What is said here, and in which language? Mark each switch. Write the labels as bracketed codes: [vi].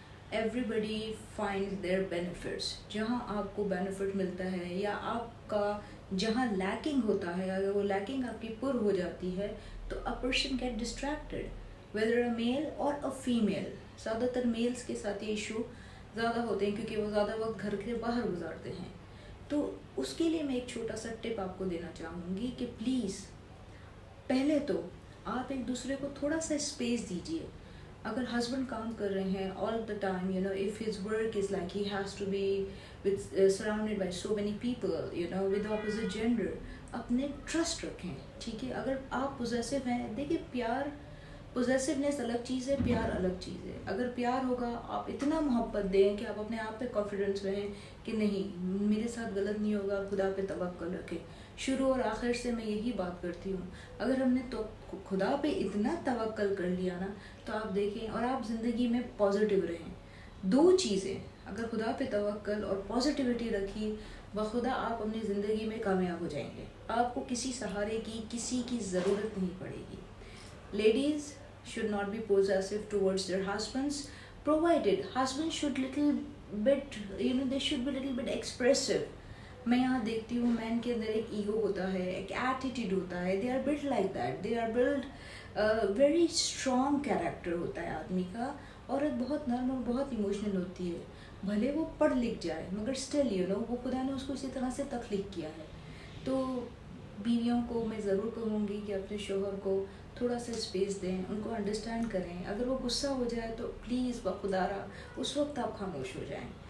[en] Everybody find their benefits. [ur] جہاں آپ کو بینیفٹ ملتا ہے یا آپ کا جہاں لیکنگ ہوتا ہے، اگر وہ لیکنگ آپ کی پر ہو جاتی ہے تو [en] a person get distracted, whether a male or a female. [ur] زیادہ تر میلز کے ساتھ یہ ایشو زیادہ ہوتے ہیں کیونکہ وہ زیادہ وقت گھر کے باہر گزارتے ہیں. تو اس کے لیے میں ایک چھوٹا سا ٹپ آپ کو دینا چاہوں گی کہ پلیز پہلے تو آپ ایک دوسرے کو تھوڑا سا اسپیس دیجیے. اگر ہسبینڈ کام کر رہے ہیں [en] all the time if his work is like he has to be surrounded by so many people with opposite gender, [ur] اپنے ٹرسٹ رکھیں. ٹھیک ہے، اگر آپ پوزیسو ہیں، دیکھیں پیار پوزیسونیس الگ چیز ہے، پیار الگ چیز ہے. اگر پیار ہوگا آپ اتنا محبت دیں کہ آپ اپنے آپ پہ کانفیڈنس رہیں کہ نہیں میرے ساتھ غلط نہیں ہوگا، خدا پہ توکل رکھیں. شروع اور آخر سے میں یہی بات کرتی ہوں، اگر ہم نے تو خدا پہ اتنا توکل کر لیا نا تو آپ دیکھیں اور آپ زندگی میں پازیٹیو رہیں. دو چیزیں، اگر خدا پہ توکل اور پازیٹیوٹی رکھی بخدا آپ اپنی زندگی میں کامیاب ہو جائیں گے. آپ کو کسی سہارے کی کسی کی ضرورت نہیں پڑے گی. [en] Ladies should not be possessive towards their husbands, provided husbands should little bit they should be little bit expressive. [ur] میں یہاں دیکھتی ہوں مین کے اندر ایک ایگو ہوتا ہے، ایک ایٹیٹیوڈ ہوتا ہے. [en] they are built like that, they are built very strong character [ur] ہوتا ہے آدمی کا. عورت بہت نرم اور بہت ایموشنل ہوتی ہے، بھلے وہ پڑھ لکھ جائے مگر اسٹل وہ خدا نے اس کو اسی طرح سے تخلیق کیا ہے. تو بیویوں کو میں ضرور کہوں گی کہ اپنے شوہر کو تھوڑا سا اسپیس دیں، ان کو انڈرسٹینڈ کریں. اگر وہ غصہ ہو جائے تو پلیز بخدا را اس وقت آپ خاموش ہو جائیں.